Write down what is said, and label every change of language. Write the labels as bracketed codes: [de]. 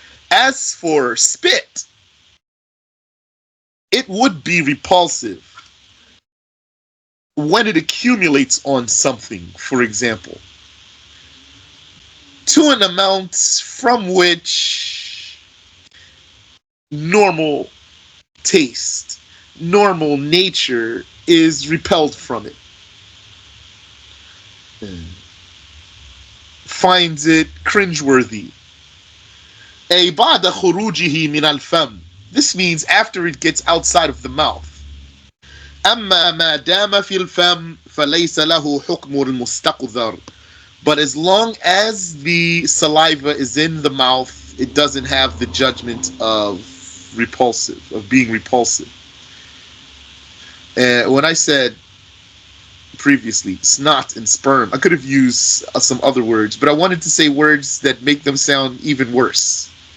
[en] As for spit, it would be repulsive when it accumulates on something, for example, to an amount from which normal taste, normal nature is repelled from it. Finds it cringeworthy. [ar] أي بعد خروجه من الفم. [en] This means after it gets outside of the mouth. [ar] أما ما دام في الفم فليس له حكم المستقذر. [en] But as long as the saliva is in the mouth, it doesn't have the judgment of repulsive, of being repulsive. When I said previously snot and sperm, I could have used some other words, but I wanted to say words that make them sound even worse.